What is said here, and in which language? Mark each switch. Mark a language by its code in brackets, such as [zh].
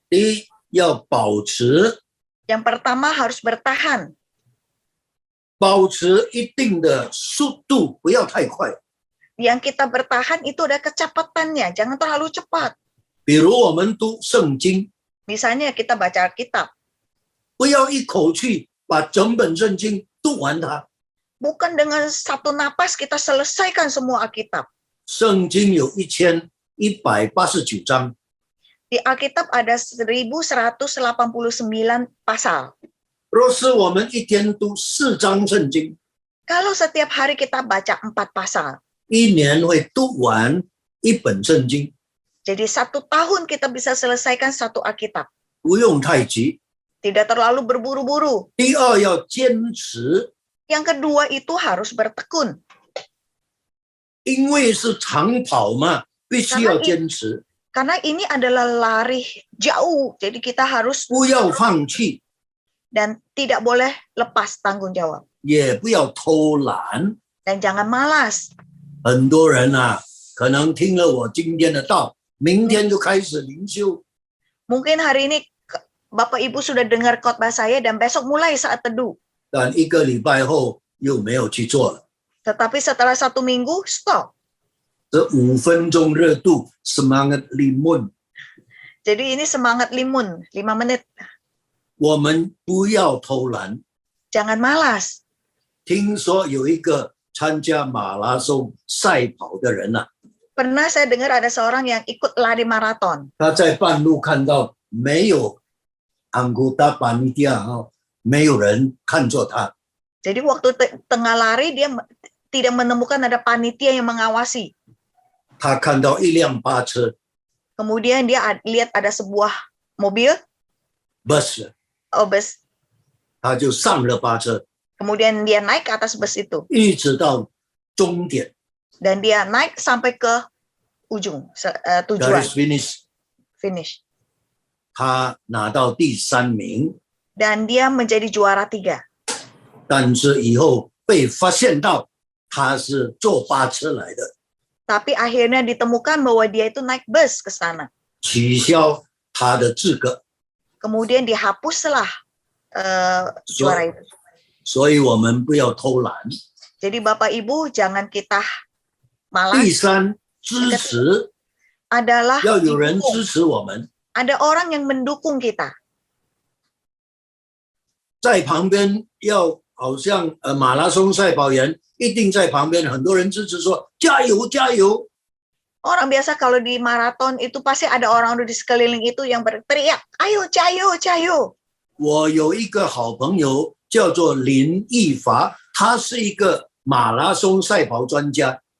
[zh] 第一，要保持 [id] Yang pertama harus bertahan. [zh] 一定的速度，不要太快。 [id] Yang kita bertahan itu ada kecepatannya, jangan terlalu cepat. [zh] 比如我们读圣经， [id] Misalnya kita baca Alkitab, [zh] 不要一口气把整本圣经读完它。 [id] bukan dengan satu napas kita selesaikan semua Alkitab. [zh] 圣经有1189章， [id] Di Alkitab ada 1189 pasal. [zh] 若是我们一天读4章圣经， [id] Kalau setiap hari kita baca 4 pasal, [zh] 一年会读完一本圣经， [id] jadi 1 tahun kita bisa selesaikan 1 Alkitab. [zh] 不用太急。 [id] Tidak terlalu berburu-buru. [zh] 第二，要坚持， [id] Yang kedua itu harus bertekun. [zh] 因为是长跑嘛，必须要坚持， [id] Karena ini adalah lari jauh, jadi kita harus [zh] 不要放弃， [id] dan tidak boleh lepas tanggung jawab. [zh] 也不要偷懒。 [id] Dan jangan malas. [zh] 很多人啊，可能听了我今天的道，明天就开始灵修， [id] Mungkin hari ini Bapak Ibu sudah dengar khotbah saya dan besok mulai saat teduh. [zh] 但1个礼拜后又没有去做了。 [id] Tetapi setelah 1 minggu, stop. [zh] 这5分钟热度， [id] semangat limun， Jadi ini semangat limun, 5 menit. [zh] 我们不要偷懒。 [id] Jangan malas. [zh] 听说有一个参加马拉松赛跑的人啊， [id] Pernah saya dengar ada seorang yang ikut lari maraton. [zh] 他在半路看到没有 [id] anggota panitia [zh] 没有人看着他， [id] Jadi waktu tengah lari dia tidak menemukan ada panitia yang mengawasi. [zh] 他看到一辆巴车 [id] Kemudian dia lihat ada sebuah mobil, bus， bus. [zh] 他就上了巴车， [id] Kemudian dia naik ke atas bus itu. [zh] 一直到终点 [id] Dan dia naik sampai ke ujung, tujuan, garis finish， finish. [zh] 他拿到第3名， [id] Dan dia menjadi juara 3. [zh] 但是以后被发现到他是坐巴车来的， [id] Tapi akhirnya ditemukan bahwa dia itu naik bus ke sana. [zh] 取消他的资格。 [id] kemudian dihapuslah suara itu. [zh] 所以我们不要偷懒。 [id] Jadi Bapak Ibu jangan kita [zh] 第 [id] malas, [zh] 三，支持 [id] adalah [zh] 要有人 [id] didukung. [zh] 支持我们， [id] Ada orang yang mendukung kita. [zh] 在旁边要好像马拉松赛跑员一定在旁边，很多人支持说加油加油。 [id] Orang biasa kalau di maraton itu pasti ada orang di sekeliling itu yang berteriak, ayo, cayo, cayo. [zh] 我有一个好朋友叫做林奕华，他是一个马拉松赛跑专家。